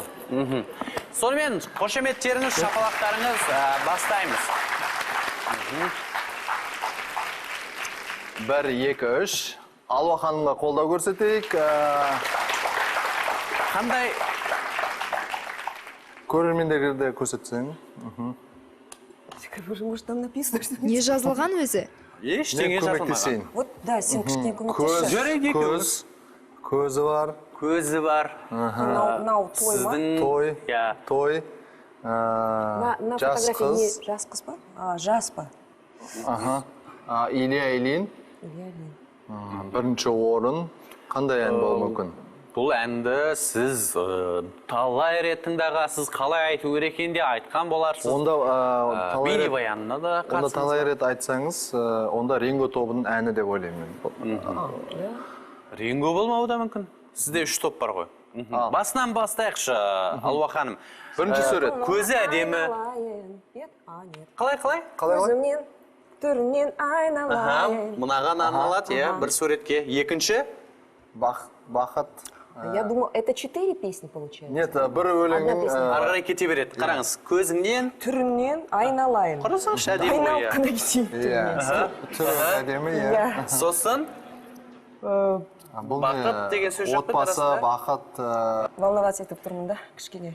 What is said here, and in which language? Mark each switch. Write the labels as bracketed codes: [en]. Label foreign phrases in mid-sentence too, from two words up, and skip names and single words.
[kk] Сонымен қошеметтеріңіз, шапалақтарыңыз бастаймыз. 1, 2, 3. Алуа ханымға қолдау көрсетейік. Қандай? Көрермендерді көрсетсең. [ru] Может, там написано, что... [kk] Не жазылған өзі? Ештеңе жазылмаған. [ru] Вот, да, [kk] сен кішкене көмектесші. Көзі бар. Көзі бар. Нау, той ма? Той. Той. [ru] На фотографии [kk] не жас қыз ба? Жас па. Илья Ильин. Бірінші орын. Қандай ән болу мүмкін? бұл әнді сіз талай рет тыңдағансыз, қалай айту керек екен де айтқан боларсыз. Онда бейнебаянына да Онда талай рет айтсаңыз, онда Ринго тобының әні деп ойлаймын мен. Ринго болмауы да мүмкін. Сізде 3 топ бар ғой. Басынан бастайықшы, Алуа ханым. Бірінші сурет. Көзі әдемі. Қалай? Көзімнен, түрінен айналайын. Мынаған арналады, бір суретке. Екінші? Бақыт. [ru] Я думал, это 4 песни получается. Нет, [kk] бір өлеңнің... Арғарай кете береді. Қараңыз, көзіңнен... Түрінен айналайын. Қарасаңшы әдемі ғой. Айналқына кетейін түрінен. Түрі әдемі, Сосын? Бақыт деген сөз жоқ па отбасы, бақыт... Волноваться етіп тұрмын да, кішкене.